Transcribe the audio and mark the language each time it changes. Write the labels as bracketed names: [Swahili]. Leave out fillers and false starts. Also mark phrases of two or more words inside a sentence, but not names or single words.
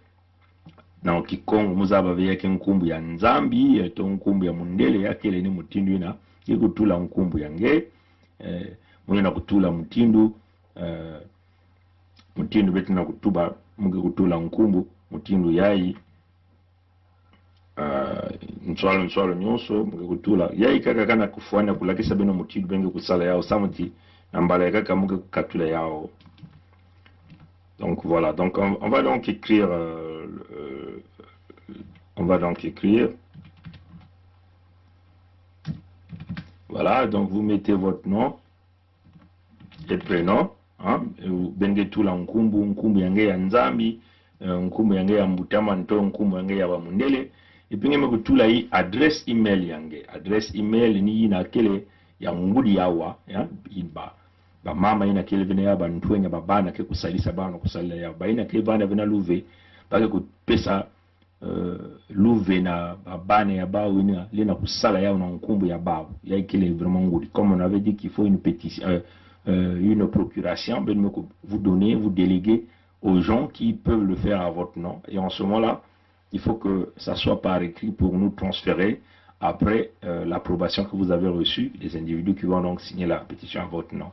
[Kituba (Democratic Republic of Congo)] na Kikongo muzaba ve yake nkumbu ya Nzambi to nkumbu ya Mundele yake ile ni mutindu ina kutula nkumbu yange mwenye na kutula mutindu betu na kutuba munge kutula nkumbu mutindu yai nswalo nyonso munge kutula yai kaka kana kufuana kulakisa beno mutindu benge kusala yao samuti nambala kaka munge kukatula yao. [French] Donc voilà, donc on va donc écrire voilà, donc vous mettez votre nom et prénom, [Kituba (Democratic Republic of Congo)] benge tula nkumbu yange ya Nzambi, nkumbu yange ya Mbutama nto nkumbu yange ya Bamundele, ipinge kutula hii [French] adresse email [Kituba (Democratic Republic of Congo)] yange. [French] Adresse email [Kituba (Democratic Republic of Congo)] ni ina kele ya ngudi yawa, ba mama ina kele vina ya bantuenya babana ke kusalisa bana kusalila ya ba ina kele bana vina luve bake kupesa luve na babane ya bao ina lena kusala yao na nkumbu ya bao ya ikele vraiment ngudi. [French] Comme on avait dit qu'il faut une pétition une procuration, vous donnez, vous déléguez aux gens qui peuvent le faire à votre nom. Et en ce moment-là, il faut que ça soit par écrit pour nous transférer après l'approbation que vous avez reçue, les individus qui vont donc signer la pétition à votre nom.